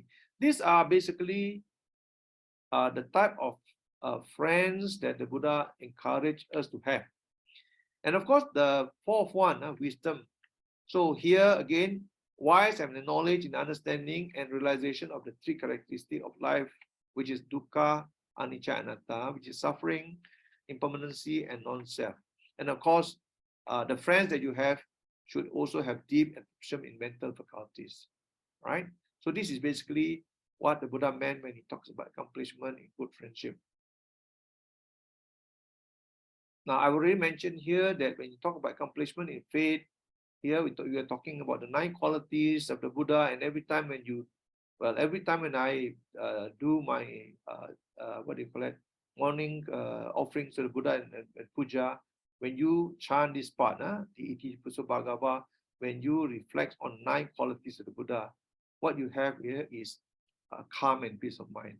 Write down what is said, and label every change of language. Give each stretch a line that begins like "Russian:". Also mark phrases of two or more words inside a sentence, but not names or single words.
English: These are basically the type of friends that the Buddha encouraged us to have. And of course, the fourth one, wisdom. So here again, wise have the knowledge and understanding and realization of the three characteristics of life, which is
Pali: dukkha, anicca, anatta,
English: which is suffering, impermanency, and non-self. And of course, the friends that you have should also have deep appreciation in mental faculties, right? So this is basically what the Buddha meant when he talks about accomplishment in good friendship. Now, I already mentioned here that when you talk about accomplishment in faith, here we are talking about the 9 qualities of the Buddha, and every time when I do my morning offerings to the Buddha and puja, when you chant this part, the
Pali: Iti Puso Bhagava,
English: when you reflect on 9 qualities of the Buddha, what you have here is calm and peace of mind.